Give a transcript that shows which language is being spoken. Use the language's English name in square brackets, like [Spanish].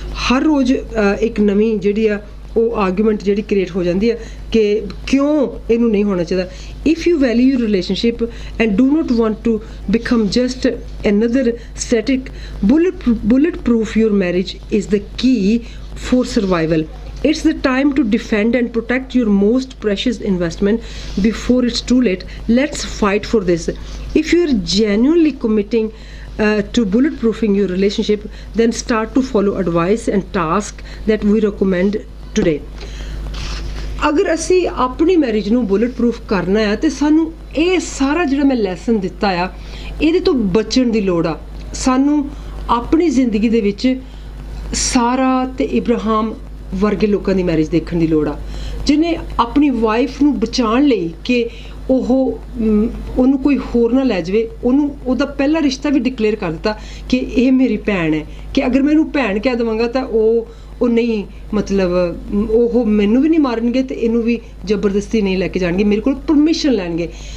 [Punjabi] ਹਰ ਰੋਜ਼ ਇੱਕ ਨਵੀਂ ਜਿਹੜੀ ਆ ਉਹ ਆਰਗੂਮੈਂਟ ਜਿਹੜੀ ਕ੍ਰੀਏਟ ਹੋ ਜਾਂਦੀ ਹੈ ਕਿ ਕਿਉਂ ਇਹਨੂੰ ਨਹੀਂ ਹੋਣਾ ਚਾਹੀਦਾ। [English] If you value your relationship and do not want to become just another static, bulletproof your marriage is the key for survival. It's the time to defend and protect your most precious investment before it's too late. Let's fight for this. If you're genuinely committing to bulletproofing your relationship, then start to follow advice and tasks that we recommend today. [Punjabi] ਅਗਰ ਅਸੀਂ ਆਪਣੀ marriage ਨੂੰ bullet proof ਕਰਨਾ ਆ ਤੇ ਸਾਨੂੰ ਇਹ ਸਾਰਾ ਜਿਹੜਾ ਮੈਂ ਲੈਸਨ ਦਿੱਤਾ ਆ ਇਹਦੇ ਤੋਂ ਬਚਣ ਦੀ ਲੋੜ ਆ। ਸਾਨੂੰ ਆਪਣੀ ਜ਼ਿੰਦਗੀ ਦੇ ਵਿੱਚ ਸਾਰਾ ਤੇ ਇਬਰਾਹਿਮ ਵਰਗੇ ਲੋਕਾਂ ਦੀ ਮੈਰਿਜ ਦੇਖਣ ਦੀ ਲੋੜ ਆ, ਜਿਹਨੇ ਆਪਣੀ ਵਾਈਫ ਨੂੰ ਬਚਾਉਣ ਲਈ ਕਿ ਉਹਨੂੰ ਕੋਈ ਹੋਰ ਨਾ ਲੈ ਜਾਵੇ, ਉਹਦਾ ਪਹਿਲਾ ਰਿਸ਼ਤਾ ਵੀ ਡਿਕਲੇਅਰ ਕਰ ਦਿੱਤਾ ਕਿ ਇਹ ਮੇਰੀ ਭੈਣ ਹੈ, ਕਿ ਅਗਰ ਮੈਂ ਇਹਨੂੰ ਭੈਣ ਕਹਿ ਦੇਵਾਂਗਾ ਤਾਂ ਉਹ ਨਹੀਂ ਮਤਲਬ ਉਹ ਮੈਨੂੰ ਵੀ ਨਹੀਂ ਮਾਰਨਗੇ ਅਤੇ ਇਹਨੂੰ ਵੀ ਜ਼ਬਰਦਸਤੀ ਨਹੀਂ ਲੈ ਕੇ ਜਾਣਗੇ, ਮੇਰੇ ਕੋਲ ਪਰਮਿਸ਼ਨ ਲੈਣਗੇ।